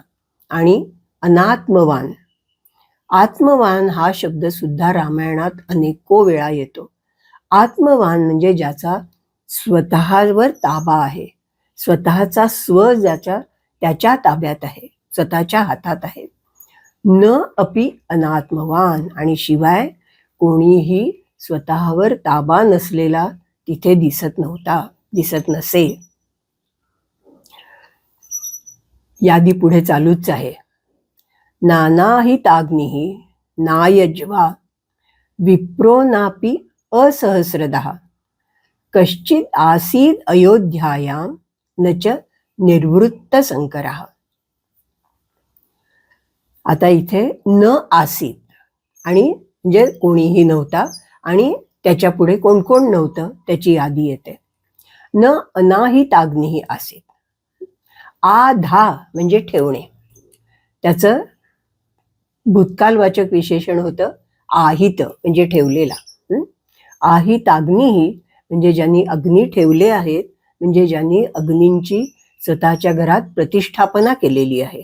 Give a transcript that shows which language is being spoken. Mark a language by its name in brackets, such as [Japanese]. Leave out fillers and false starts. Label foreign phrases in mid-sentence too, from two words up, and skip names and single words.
[Marathi] आणि अनात्मवान, आत्मवान हा शब्द सुद्धा रामायणात अनेको वेळा येतो. आत्मवान म्हणजे ज्याचा स्वतःवर ताबा आहे, स्वतःचा स्व त्याच्या ताब्यात आहे, स्वतःच्या हातात आहे. [Sanskrit] न अपि अनात्मवान, [Marathi] आणि शिवाय कोणीही स्वतःवर ताबा नसलेला तिथे दिसत नव्हता, दिसत नसे. यादी पुढे चालूच आहे. [Sanskrit] नानाहिताग्निः नायज्वा विप्रो नापि असहस्रदः कश्चित आसीद अयोध्यायां न च निर्वृत्त संकरः. [Marathi] आता इथे [Sanskrit] न आसीत [Marathi] आणि म्हणजे कोणीही नव्हता, आणि त्याच्या पुढे कोण कोण नव्हतं त्याची यादी येते. [Sanskrit] न अनाहिताग्निः आसीत, [Marathi] आधा म्हणजे ठेवणे, त्याचं भूतकालवाचक विशेषण होतं आहित म्हणजे ठेवलेला. आहिताग्निः म्हणजे ज्यांनी अग्नी ठेवले आहेत, म्हणजे ज्यांनी अग्नींची स्वतःच्या घरात प्रतिष्ठापना केलेली आहे.